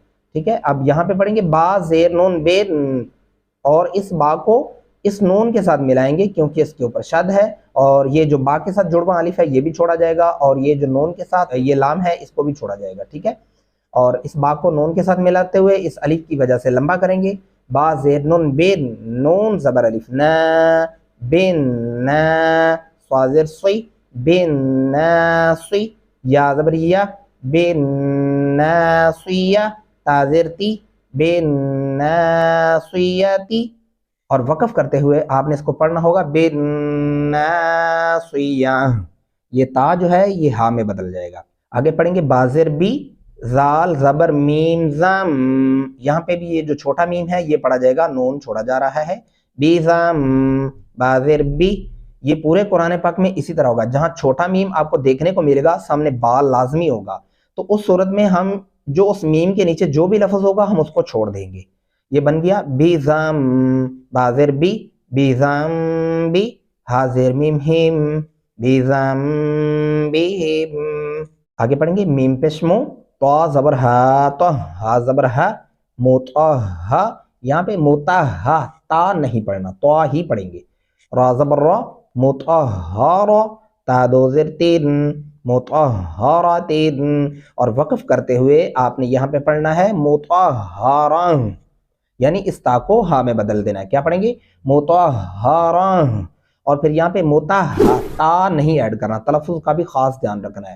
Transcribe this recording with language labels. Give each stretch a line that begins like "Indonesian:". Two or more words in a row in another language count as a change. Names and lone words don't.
Urdu: ٹھیک ہے، اب یہاں پہ پڑھیں گے با زیر نون بے، اور اس با کو اس نون کے ساتھ ملائیں گے کیونکہ اس کے اوپر شد ہے، اور یہ جو با کے ساتھ جڑواں الف ہے یہ بھی چھوڑا جائے گا، اور یہ جو نون کے ساتھ یہ لام ہے اس کو بھی چھوڑا جائے گا. ٹھیک ہے، اور اس با کو نون کے ساتھ ملاتے ہوئے اس الف کی وجہ سے لمبا کریں گے. با زیر نون بین، نون زبر الف نا، بین نا، صا زیر صی، بین نا صی، یا زبر یا، بین نا صیہ، تا زیر تی، بین نا صیتی. اور وقف کرتے ہوئے آپ نے اس کو پڑھنا ہوگا بین نا صیہ. یہ تا جو ہے یہ ہا میں بدل جائے گا. آگے پڑھیں گے بازر بی، زال زبر میم زم. یہاں پہ بھی یہ جو چھوٹا میم ہے یہ پڑھا جائے گا، نون چھوڑا جا رہا ہے. بی زم، بازر بی. یہ پورے قرآن پاک میں اسی طرح ہوگا، جہاں چھوٹا میم آپ کو دیکھنے کو ملے گا سامنے با لازمی ہوگا، تو اس صورت میں ہم جو اس میم کے نیچے جو بھی لفظ ہوگا ہم اس کو چھوڑ دیں گے. یہ بن گیا بی زم، بازر بی، بی زم بی، حاضر میم ہیم، بی زم بی ہیم. آگے پڑھیں گے میم پیش مو، تو زبر ہا، تو ہا زبر ہا، موتا ہا. یہاں پہ موتا ہا، تا نہیں پڑھنا، تو ہی پڑھیں گے. را زبر را، موتا ہا را، تا دو زیر تین، موتا ہا را تین. اور وقف کرتے ہوئے آپ نے یہاں پہ پڑھنا ہے موتا ہا را، یعنی اس تا کو ہا میں بدل دینا ہے. کیا پڑھیں گے؟ موتا ہا را. اور پھر یہاں پہ موتا ہا، تا نہیں ایڈ کرنا، تلفظ کا بھی خاص دھیان رکھنا ہے.